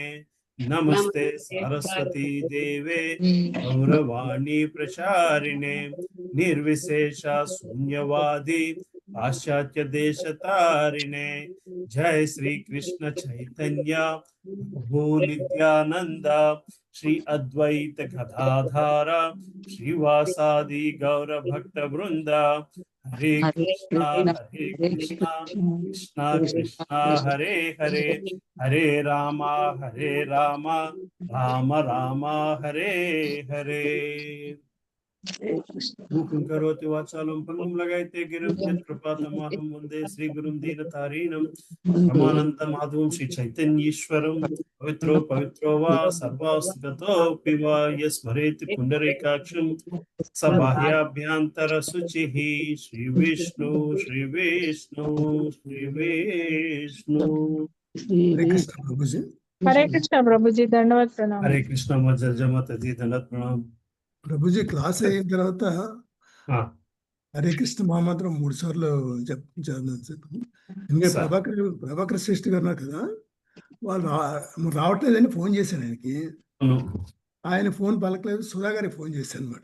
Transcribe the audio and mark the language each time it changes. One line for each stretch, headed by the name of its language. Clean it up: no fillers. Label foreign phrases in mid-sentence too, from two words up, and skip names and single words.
Sanskrit: नमस्ते सरस्वती देवे गौरवाणी प्रचारिणे निर्विशेष शून्यवादी पाश्चात्य देश तारिणे। जय श्री कृष्ण चैतन्य प्रभु नित्यानंद श्री अद्वैत गदाधर श्रीवासादि गौर भक्त वृंद हरे कृष्णा कृष्णा कृष्णा हरे हरे हरे रामा राम राम हरे हरे। मूकं करोति वाचालं पङ्गुं लगायते गिरिं यत्कृपातमहं वन्दे श्रीगुरुं दीनतारिणं परमानन्दमाधवं श्रीचैतन्येश्वरं। पवित्रो पवित्रो वा सर्वावस्थितोऽपि वा यस्मरेति पुण्डरीकाक्षं स बाह्याभ्यन्तरशुचिः। श्रीविष्णु श्रीविष्णु श्रीविष्णु।
Hindi: हरे कृष्ण प्रभु जी। हरे कृष्ण प्रभु जी, दंडवत प्रणाम। हरे कृष्ण जर्जमत जी दंडवत प्रणाम।
Telugu: ప్రభుజీ క్లాస్ అయిన తర్వాత
Hindi: हाँ
Telugu: హరే కృష్ణ మహామంత్రం 3 సార్లు చదివాను సార్. ఎందుకంటే సార్. ప్రభాకర్ శ్రేష్ఠ గారు ఉన్నారు కదా, వాళ్ళు రావట్లేదని ఫోన్ చేశాను ఆయనకి. ఆయన ఫోన్ పలకలేదు. సుధా గారికి ఫోన్ చేశాను అనమాట.